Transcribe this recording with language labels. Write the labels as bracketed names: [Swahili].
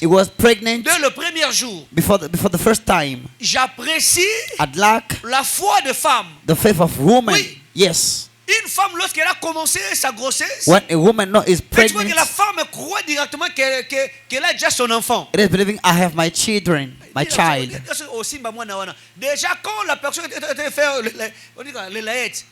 [English] it was pregnant [French] dès le premier jour. [English] before the first time. [French] J'apprécie [English] I'd like [French] la foi de femme. [English] the faith of woman. [French] Oui. [English] Yes. [French] Une femme, lorsqu'elle a commencé sa grossesse, [English] When a woman is [French] et tu vois [English] pregnant, [French] que la femme croit directement qu'elle a déjà son enfant. [English] it is believing I have my children, my child. [French] Déjà, quand la personne était faire les laïettes,